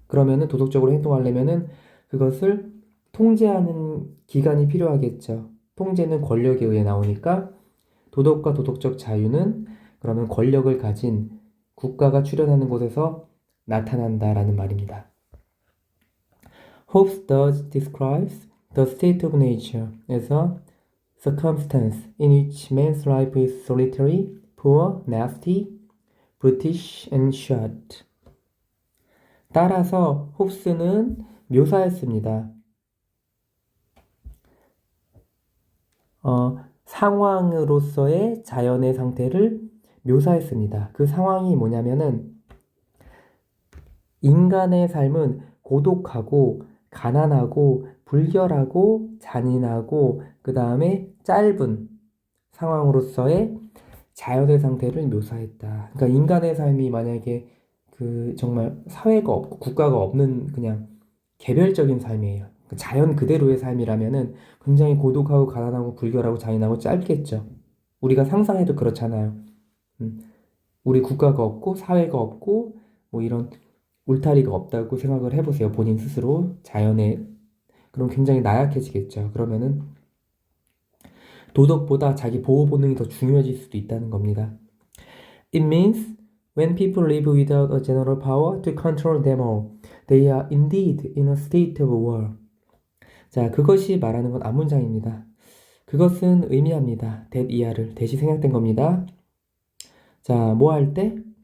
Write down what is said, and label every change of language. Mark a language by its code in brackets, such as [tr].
[ko] 그러면은 도덕적으로 행동하려면은 그것을 통제하는 기관이 필요하겠죠. 통제는 권력에 의해 나오니까 도덕과 도덕적 자유는 그러면 권력을 가진 국가가 출현하는 곳에서 나타난다라는 말입니다. [en] Hobbes thus describes the state of nature as a circumstance in which man's life is solitary, poor, nasty, brutish, and short. [ko] 따라서 홉스는 묘사했습니다. 상황으로서의 자연의 상태를 묘사했습니다. 그 상황이 뭐냐면은 인간의 삶은 고독하고 가난하고 불결하고 잔인하고 그 다음에 짧은 상황으로서의 자연의 상태를 묘사했다. 그러니까 인간의 삶이 만약에 그 정말 사회가 없고 국가가 없는 그냥 개별적인 삶이에요. 자연 그대로의 삶이라면은 굉장히 고독하고 가난하고 불결하고 잔인하고 짧겠죠. 우리가 상상해도 그렇잖아요. 우리 국가가 없고 사회가 없고 뭐 이런 울타리가 없다고 생각을 해보세요. 본인 스스로 자연에. 그럼 굉장히 나약해지겠죠. 그러면은 도덕보다 자기 보호 본능이 더 중요해질 수도 있다는 겁니다. [en] It means when people live without a general power to control them all, they are indeed in a state of war. [ko] 자, 그것이 말하는 건 앞문장입니다. 그것은 의미합니다. that 이하를 대시 생략된 겁니다. 자, 뭐 할 때?